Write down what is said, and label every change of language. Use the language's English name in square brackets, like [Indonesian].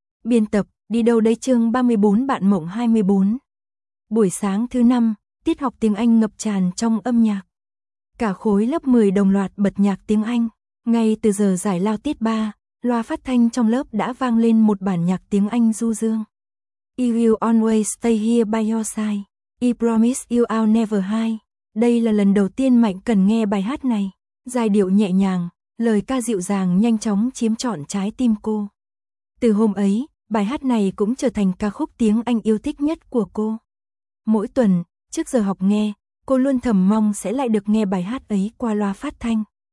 [Vietnamese] Biên tập, đi đâu đây chương 34 bạn mộng 24. Buổi sáng thứ năm, tiết học tiếng Anh ngập tràn trong âm nhạc. Cả khối lớp 10 đồng loạt bật nhạc tiếng Anh. Ngay từ giờ giải lao tiết 3, loa phát thanh trong lớp đã vang lên một bản nhạc tiếng Anh du dương. [English] You will always stay here by your side. I promise you I'll never hide. [Vietnamese] Đây là lần đầu tiên Mạnh Cần nghe bài hát này. Giai điệu nhẹ nhàng, lời ca dịu dàng nhanh chóng chiếm trọn trái tim cô. Từ hôm ấy, bài hát này cũng trở thành ca khúc tiếng Anh yêu thích nhất của cô. Mỗi tuần, trước giờ học nghe, cô luôn thầm mong sẽ lại được nghe bài hát ấy qua loa phát thanh.